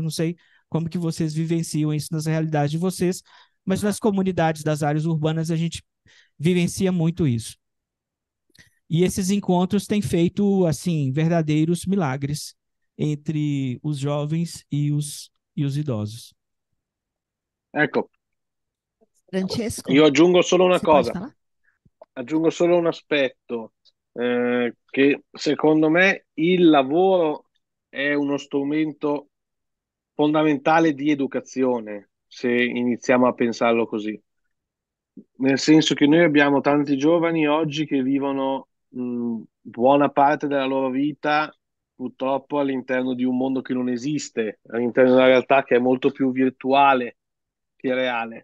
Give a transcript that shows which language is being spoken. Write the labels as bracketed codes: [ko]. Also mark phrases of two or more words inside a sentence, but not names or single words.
[pt] Não sei como que vocês vivenciam isso nas realidades de vocês, mas nas comunidades das áreas urbanas a gente vivencia muito isso. E esses encontros têm feito, assim, verdadeiros milagres entre os jovens e os idosos. [it] Ecco, Francesco, io aggiungo solo una [pt] você pode [it] cosa, [pt] falar? [it] aggiungo solo un aspetto, che secondo me il lavoro è uno strumento fondamentale di educazione, se iniziamo a pensarlo così. Nel senso che noi abbiamo tanti giovani oggi che vivono buona parte della loro vita purtroppo all'interno di un mondo che non esiste, all'interno di una realtà che è molto più virtuale che reale.